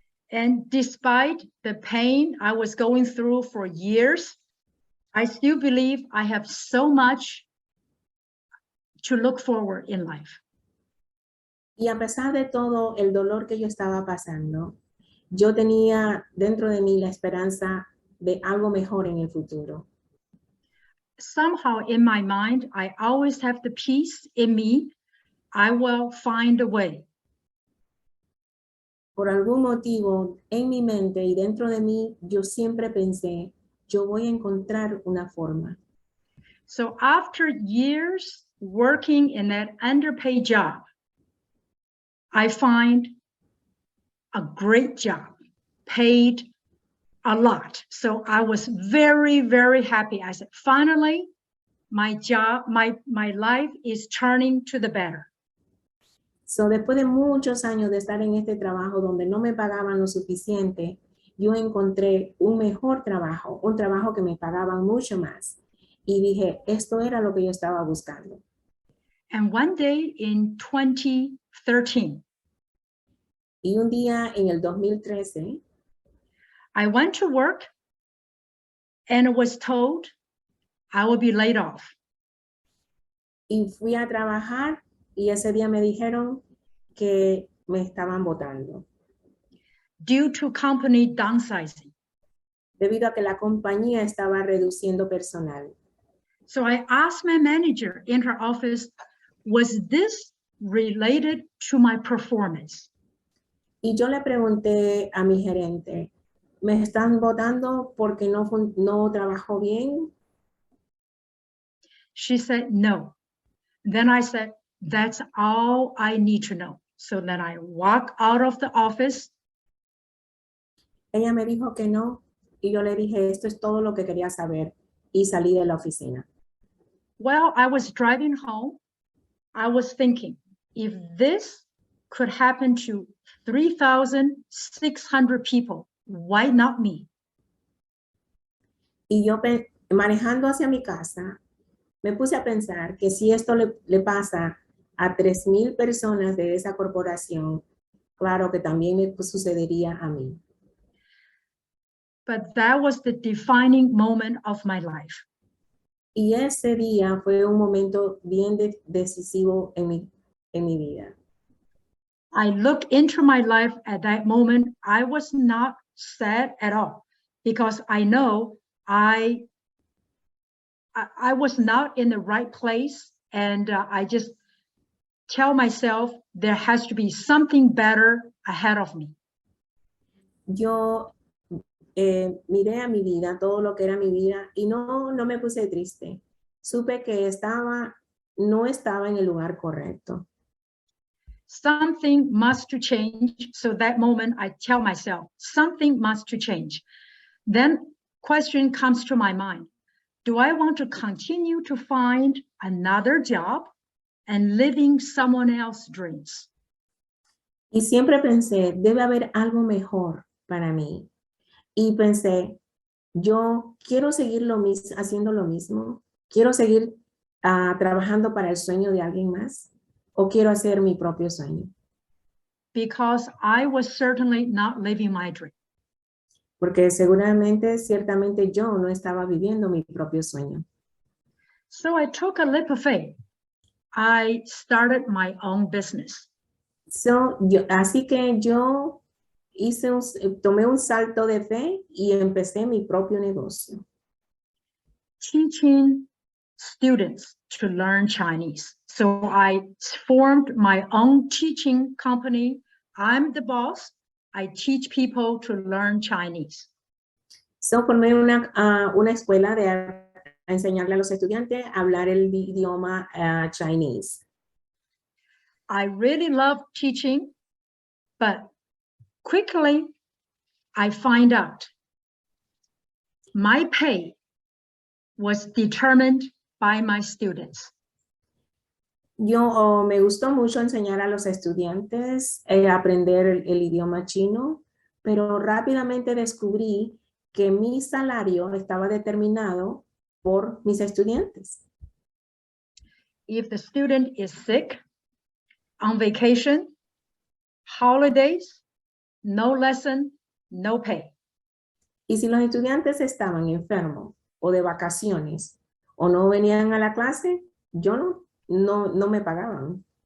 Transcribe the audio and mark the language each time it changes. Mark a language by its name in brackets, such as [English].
[English] And despite the pain I was going through for years, I still believe I have so much to look forward in life. [Spanish] Y a pesar de todo el dolor que yo estaba pasando, yo tenía dentro de mí la esperanza de algo mejor en el futuro. [English] Somehow in my mind, I always have the peace in me. I will find a way. [Spanish] Por algún motivo en mi mente y dentro de mí, yo siempre pensé, yo voy a encontrar una forma. [English] So after years working in that underpaid job, I find a great job, paid a lot. So I was very, very happy. I said, finally, my job, my life is turning to the better. [Spanish] So, después de muchos años de estar en este trabajo donde no me pagaban lo suficiente, yo encontré un mejor trabajo, un trabajo que me pagaban mucho más. Y dije, esto era lo que yo estaba buscando. [English] And one day in 2013, [Spanish] Y un día en el 2013, [English] I went to work and was told I will be laid off. [Spanish] y fui a trabajar y ese día me dijeron que me estaban botando. [English] Due to company downsizing. [Spanish] Debido a que la compañía estaba reduciendo personal. [English] So I asked my manager in her office, was this related to my performance? [Spanish] Y yo le pregunté a mi gerente, ¿me están votando porque no trabajó bien? [English] She said, no. Then I said, that's all I need to know. So then I walked out of the office. [Spanish] Ella me dijo que no, y yo le dije, esto es todo lo que quería saber, y salí de la oficina. [English] Well, I was driving home. I was thinking, if this could happen to 3,600 people, why not me? [Spanish] Y yo manejando hacia mi casa, me puse a pensar que si esto le pasa a 3,000 personas de esa corporación, claro que también me sucedería a mí. [English] But that was the defining moment of my life. [Spanish] Y ese día fue un momento bien decisivo en mi vida. [English] I looked into my life at that moment. I was not sad at all because I know I was not in the right place, and I just tell myself there has to be something better ahead of me. [Spanish] Yo miré a mi vida, todo lo que era mi vida, y no me puse triste. Supe que no estaba en el lugar correcto. [English] Something must to change. So that moment I tell myself, something must to change. Then question comes to my mind. Do I want to continue to find another job and living someone else's dreams? [Spanish] Y siempre pensé, debe haber algo mejor para mí. Y pensé, yo quiero seguir haciendo lo mismo. Quiero seguir trabajando para el sueño de alguien más. ¿O quiero hacer mi propio sueño? [English] Because I was certainly not living my dream. [Spanish] Porque ciertamente yo no estaba viviendo mi propio sueño. [English] So I took a leap of faith. I started my own business. [Spanish] Así que yo tomé un salto de fe y empecé mi propio negocio. [English] Teaching students to learn Chinese. So I formed my own teaching company. I'm the boss. I teach people to learn Chinese. [Spanish] Formé una escuela a enseñarle a los estudiantes a hablar el idioma Chinese. [English] I really love teaching, but quickly I find out my pay was determined by my students. [Spanish] Me gustó mucho enseñar a los estudiantes aprender el idioma chino, pero rápidamente descubrí que mi salario estaba determinado por mis estudiantes. [English] If the student is sick, on vacation, holidays, no lesson, no pay. [Spanish] Y si los estudiantes estaban enfermos o de vacaciones o no venían a la clase, no me pagaban.